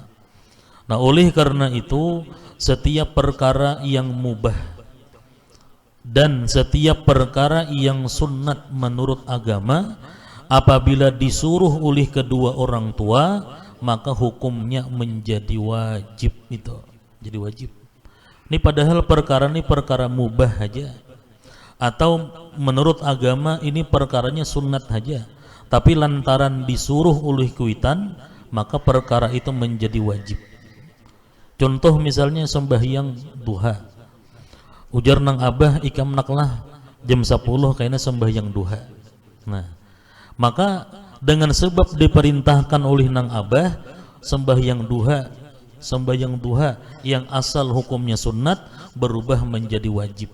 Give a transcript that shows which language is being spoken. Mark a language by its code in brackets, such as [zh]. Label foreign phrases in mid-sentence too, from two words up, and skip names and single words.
[id] Nah oleh karena itu setiap perkara yang mubah dan setiap perkara yang sunnat menurut agama, apabila disuruh oleh kedua orang tua, maka hukumnya menjadi wajib. Itu jadi wajib. Ini padahal perkara ini perkara mubah aja, atau menurut agama ini perkaranya sunnat aja, tapi lantaran disuruh oleh kuitan, maka perkara itu menjadi wajib. Contoh misalnya sembahyang duha, [bjn] ujar nang abah ikam naklah [id] jam 10 kayaknya sembahyang duha. Nah maka dengan sebab diperintahkan oleh nang abah sembahyang duha yang asal hukumnya sunnat berubah menjadi wajib.